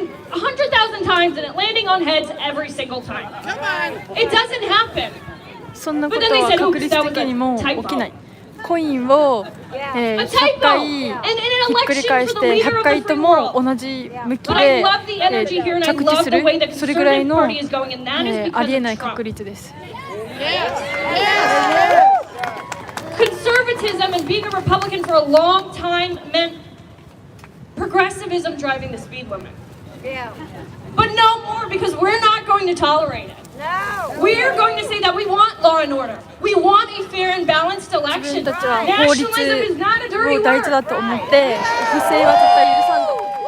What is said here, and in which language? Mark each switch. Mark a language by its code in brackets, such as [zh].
[en] 100,000 times and it landing on heads every single time. It doesn't happen. [ja] そんなことは確率的にも起きない。コインを、100回ひっくり返して100回とも同じ向きで、着地するそれぐらいの、ありえない確率です。 [en] Conservatism and being a Republican for a long time meant progressivism driving the speed limit. But no more because we're not going to tolerate it. We're going to say that we want law and order. We want a fair and balanced election. [ja] 自分たちは法律 [en] Nationalism is not a dirty [ja] を大事だ [en] word. [ja] と思って不正は絶対許さんと。